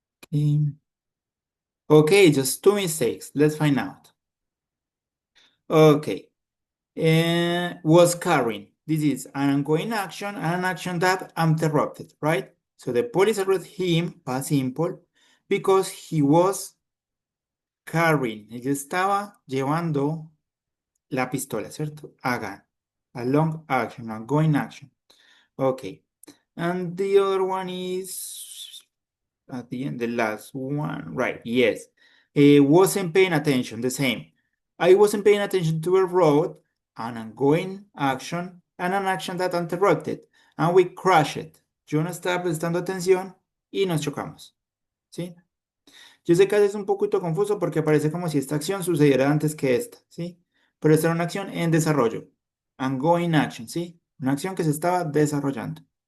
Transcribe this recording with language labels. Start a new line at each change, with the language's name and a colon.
English: Okay, okay, just two mistakes. Let's find out. Okay, was carrying. This is an ongoing action and an action that interrupted, right? So the police arrested him, past simple, because he was carrying.
Spanish: Él estaba llevando la pistola, ¿cierto? Hagan.
English: A long action, a going action. Okay. And the other one is at the end, the last one. Right, yes. Wasn't paying attention, the same. I wasn't paying attention to a road, an ongoing action, and an action that interrupted. And we crashed.
Spanish: Yo no estaba prestando atención y nos chocamos. ¿Sí? Yo sé que a veces es un poquito confuso porque parece como si esta acción sucediera antes que esta, ¿sí? Pero esta era una acción en desarrollo.
English: Ongoing action,
Spanish: ¿sí? Una acción que se estaba desarrollando.